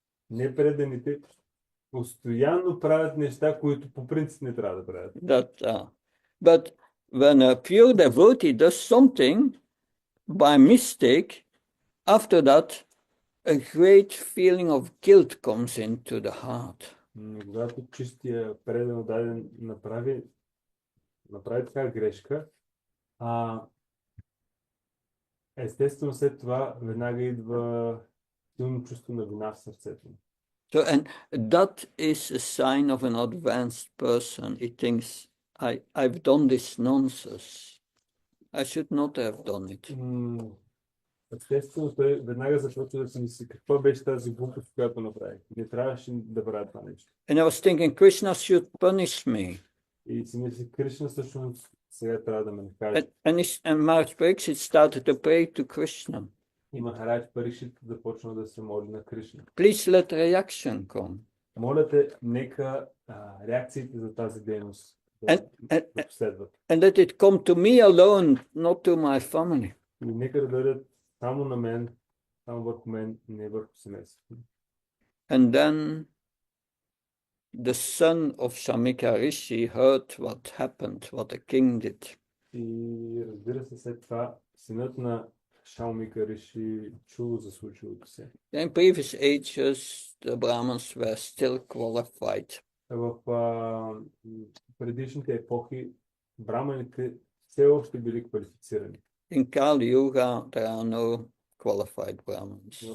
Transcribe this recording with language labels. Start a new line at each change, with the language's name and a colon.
Bulgarian: Непреданите постоянно правят неща, които по принцип не трябва да правят.
English: But when a pure devotee does something by mistake, after that, a great feeling of guilt comes into the heart.
Bulgarian: Когато чистия предан даден направи така грешка, естествено след това веднага идва силно чувство на вина в сърцето.
English: So, and that is a sign of an advanced person. He thinks, I've done this nonsense. I should not have done it.
Bulgarian: Естествено, той веднага започва да си мисли, какво беше тази глупост, която направих. Не трябваше да правя това нещо.
English: And I was thinking, Krishna should punish me.
Bulgarian: И си мисли, Кришна всъщност сега трябва да ме накаже.
English: And Maharaj Pariksit started to pray to Krishna.
Bulgarian: И Махарадж Парикшит започна да се моли на Кришна.
English: Please let reaction come.
Bulgarian: Моля те, нека реакциите за тази дейност да последват.
English: And let it come to me alone, not to my family.
Bulgarian: И нека да дойдат само на мен, само върху мен, не върху семейството.
English: And then the son of Shamika Rishi heard what happened, what the king did.
Bulgarian: И разбира се, след това синът на Шаумика Риши чул за случилото се.
English: In previous ages, the Brahmins were still qualified.
Bulgarian: В предишните епохи браманите все още били квалифицирани.
English: In Kali Yuga, there are no qualified Brahmins.